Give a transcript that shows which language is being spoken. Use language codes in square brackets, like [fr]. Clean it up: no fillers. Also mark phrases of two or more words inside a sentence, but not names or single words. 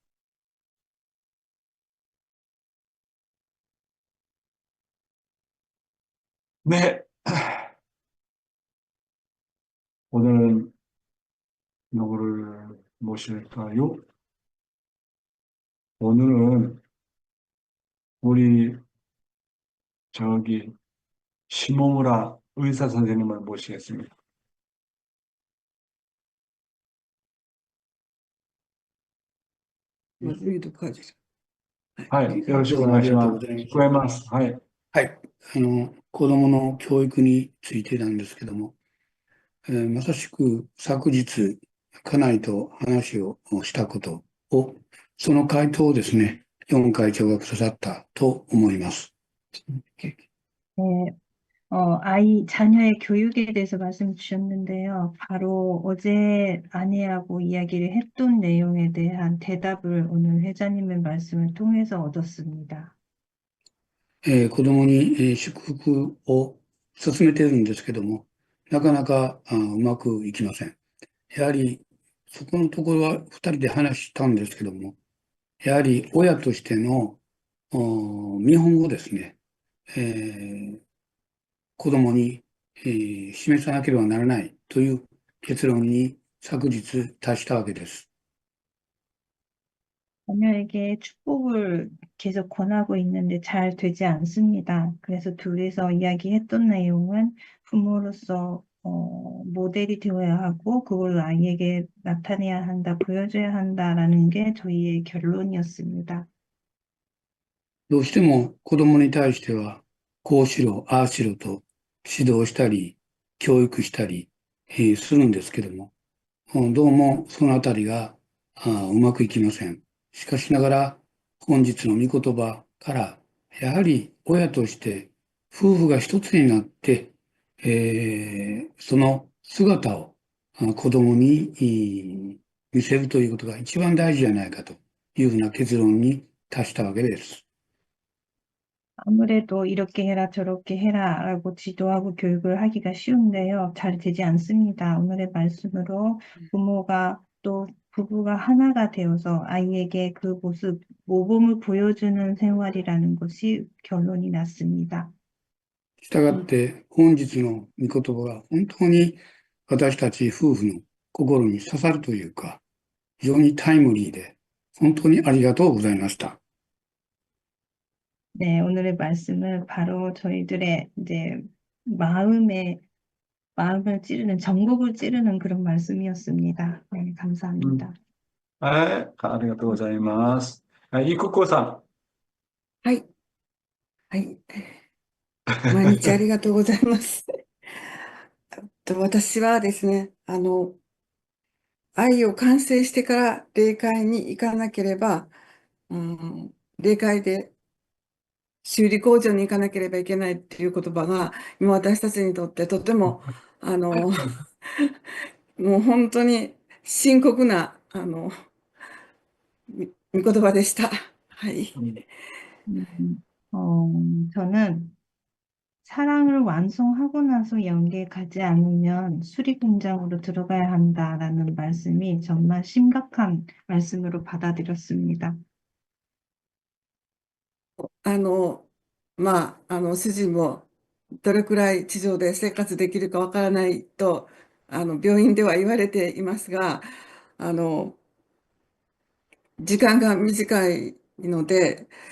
[ko] 네, 오늘은 누구를 모실까요? 오늘은 우리 저기 시모무라 의사 선생님을 모시겠습니다. [ja] まずいとかです。はい、よろしくお願いします。聞こえます。はい。はい。子供の教育についてなんですけども、まさしく昨日、家内と話をしたことを、その回答をですね、4会長がくださったと思います。 [ko] 네, 자녀의 교육에 대해서 말씀 주셨는데요. 바로 어제 아내하고 이야기를 했던 내용에 대한 대답을 오늘 회장님의 말씀을 통해서 얻었습니다. [ja] 子供に祝福を進めているんですけども、なかなかうまくいきません。やはり、そこのところは2人で話したんですけども、やはり親としての見本をですね、子供に、示さなければならないという結論に昨日達したわけです。 [ko] 자녀에게 축복을 계속 권하고 있는데 잘 되지 않습니다. 그래서 둘이서 이야기했던 내용은 부모로서 모델이 되어야 하고 그걸 아이에게 나타내야 한다, 보여줘야 한다라는 게 저희의 결론이었습니다. [ja] どうしても子供に対しては、こうしろ、ああしろと指導したり、教育したり、するんですけども、どうもそのあたりがうまくいきません。しかしながら、本日の御言葉から、やはり親として夫婦が一つになって、その姿を子供に見せるということが一番大事じゃないかというふうな結論に達したわけです。 [ko] 아무래도 이렇게 해라 저렇게 해라라고 지도하고 교육을 하기가 쉬운데요. 잘 되지 않습니다. 오늘의 말씀으로 부모가 또 부부가 하나가 되어서 아이에게 그 모범을 보여주는 생활이라는 것이 결론이 났습니다. [ja] したがって本日の御言葉が本当に私たち夫婦の心に刺さるというか、非常にタイムリーで本当にありがとうございました。 [ko] 네, 오늘의 말씀은 바로 저희들의 이제 마음을 찌르는, 전곡을 찌르는 그런 말씀이었습니다. 네, 감사합니다. [ja] はい、ありがとうございます。はい、いくこさはい。はい。毎日ありがとうございます。私はですね、愛を完成してから霊界に行かなければ、 霊界で修理工場に行かなければいけないっていう言葉が、今私たちにとってとても、もう本当に深刻な、御言葉でした。はい。 [ko] 저는 사랑을 완성하고 나서 연계에 가지 않으면 수리 공장으로 들어가야 한다라는 말씀이 정말 심각한 말씀으로 받아들였습니다. [ja] 主人もどれくらい地上で生活できるかわからないと、病院では言われていますが、時間が短いので、